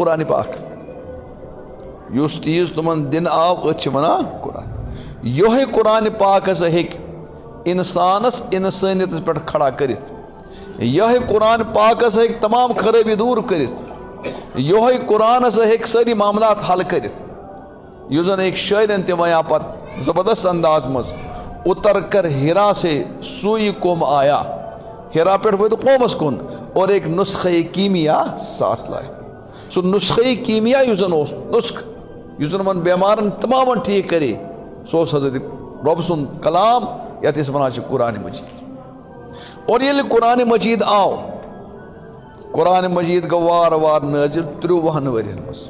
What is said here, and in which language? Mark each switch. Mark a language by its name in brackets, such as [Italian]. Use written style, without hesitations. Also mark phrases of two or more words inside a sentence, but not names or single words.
[Kashmiri] قرآنِ پاک یُس چیٖز تِمن دِنہٕ آو أسۍ چھِ ونان قرآن یِہوے قرآنِ پاک ہسا ہیٚکہِ انسانس انسٲنیتس پٮ۪ٹھ کھڑا کٔرِتھ یِہوے قرآن پاک ہسا ہیٚکہِ تمام خرٲبی دوٗر کٔرِتھ یِہوے قرآن ہسا ہیٚکہِ سٲری معاملات حل کٔرِتھ یُس زن أکۍ شٲعرن تہِ وَنیو پتہٕ زبردست انداز منٛز [Urdu] اتر کر ہیرا سے سوئی قوم آیا [Kashmiri] ہیرا پٮ۪ٹھ وٲتۍ قومس کُن [Urdu] اور ایک نسخہ کیمیا ساتھ لائے [Kashmiri] سُہ نسخہ کیمیا یُس زن اوس نسخہٕ یُس زن یِمن بیمارن تمامن ٹھیک کرے سُہ اوس حضرت رۄب سُنٛد کلام یتھ أسۍ وَنان چھِ قرآن مجید. اور ییٚلہِ قرآن مجید آو قرآن مجید گوٚو وارٕ وارٕ نٲزِل 30 ؤرین منٛز.